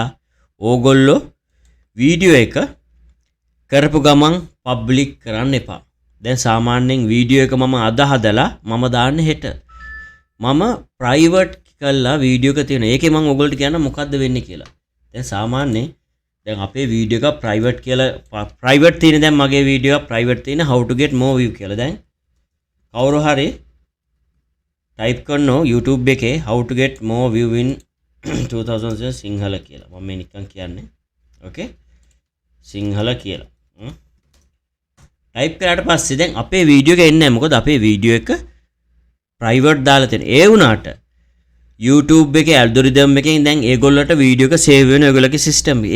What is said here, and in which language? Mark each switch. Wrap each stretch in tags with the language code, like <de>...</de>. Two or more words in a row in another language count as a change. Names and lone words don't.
<si>ඕගොල්ලෝ වීඩියෝ එක කරපු ගමන් පබ්ලික් කරන්න එපා. දැන් සාමාන්‍යයෙන් වීඩියෝ එක මම අද හදලා මම දාන්නේ හෙට. මම ප්‍රයිවට් කරලා වීඩියෝ එක තියෙනවා. ඒකේ මම ඔයගොල්ලන්ට කියන්න මොකද්ද වෙන්නේ කියලා. දැන් සාමාන්‍යයෙන් දැන් අපේ වීඩියෝ එක ප්‍රයිවට් කියලා ප්‍රයිවට් තියෙන දැන් මගේ වීඩියෝ එක ප්‍රයිවට් තියෙන</si> <en>how to get more view</en> <si>කියලා. දැන් කවුරු හරි ටයිප් කරනවා YouTube එකේ</si> <en>how to get more view in 2000</en> <si>සිංහල කියලා. මම මේ නිකන් කියන්නේ. ඕකේ. සිංහල කියලා. ටයිප් කරාට පස්සේ දැන් අපේ වීඩියෝ එක එන්නේ නැහැ. මොකද අපේ වීඩියෝ එක ප්‍රයිවට් දාලා තියෙන. ඒ වුණාට YouTube එකේ ඇල්ගොරිතම් එකෙන් දැන් ඒගොල්ලන්ට වීඩියෝ එක සේව් වෙන ඒගොල්ලගේ සිස්ටම් එක.</si>